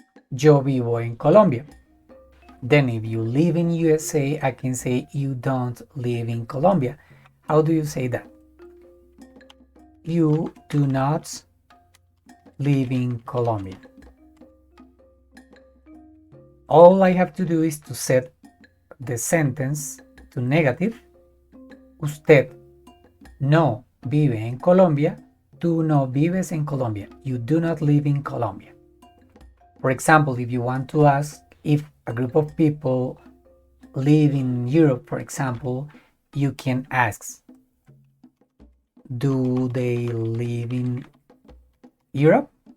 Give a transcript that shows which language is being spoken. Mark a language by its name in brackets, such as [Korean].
[Spanish] Yo vivo en Colombia. [English] Then if you live in USA, I can say you don't live in Colombia. How do you say that? You do not live in Colombia. All I have to do is to set the sentence to negative. [Spanish] Usted no vive en Colombia. Tú no vives en Colombia. [English] You do not live in Colombia. For example, if you want to ask if a group of people live in Europe, for example, you can ask, do they live in Europe?